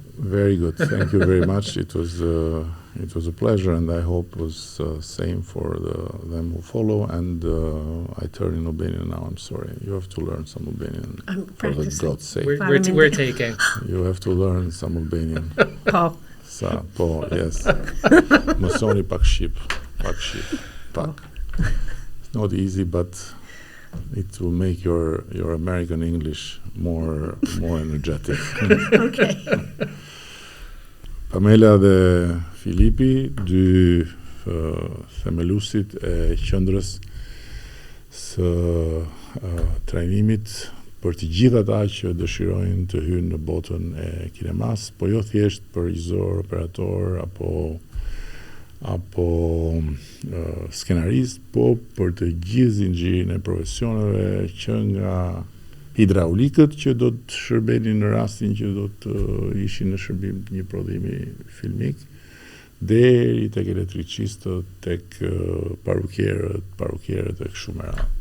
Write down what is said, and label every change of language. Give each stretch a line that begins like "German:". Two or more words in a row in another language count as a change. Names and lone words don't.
English: Very good. Thank you very much. It was a pleasure, and I hope it was same for them who follow. And I turn in Albanian now. I'm sorry. You have to learn some Albanian. I'm for the God's sake. We're taking. You have to learn some Albanian.
Albanian: Po. Sa, po, yes. Mësoni pak shqip. Pak.
English: It's not easy, but it will make your American English more energetic. Okay.
Albanian: Pamela dhe Filipi, dy themelusit e qendrës së trajnimit për të gjithë ata që dëshirojnë të hyjnë në botën e kinemas, po jo thjesht për regjisor, operator apo skenarist, po për të gjithë zinxhirin e profesioneve, që nga hidraulikët që do të shërbenin në rastin që do të ishin në shërbim të një prodhimi filmik, deri tek elektricistët, tek parukierët e kështu me radhë.